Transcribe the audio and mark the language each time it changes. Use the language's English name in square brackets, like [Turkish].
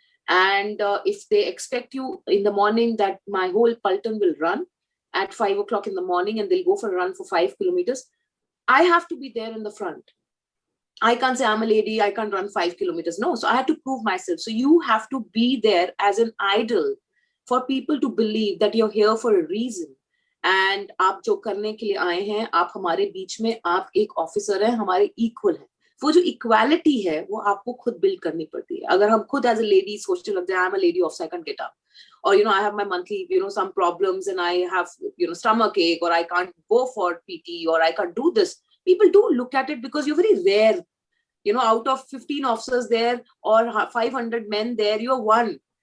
[English] And if they expect you in the morning that my whole Palton will run at 5 o'clock in the morning and they'll go for a run for 5 kilometers, I have to be there in the front. I can't say I'm a lady, I can't run 5 kilometers. No, so I had to prove myself. So you have to be there as an idol for people to believe that you're here for a reason. [Hindi] And आप जो करने के लिए आए हैं, आप हमारे बीच में, आप एक ऑफिसर हैं, हमारे इक्वल हैं. वो जो इक्वालिटी है वो आपको खुद बिल्ड करनी पड़ती है. अगर हम खुद एज अ लेडी सोचने लग जाए, [English] I am a lady officer, I can get up, or I have my monthly some problems and I have stomach ache, or I can't go for PT, or I can't do this, people do look at it because you're very rare. Out of 15 officers there or 500 men there, you're one.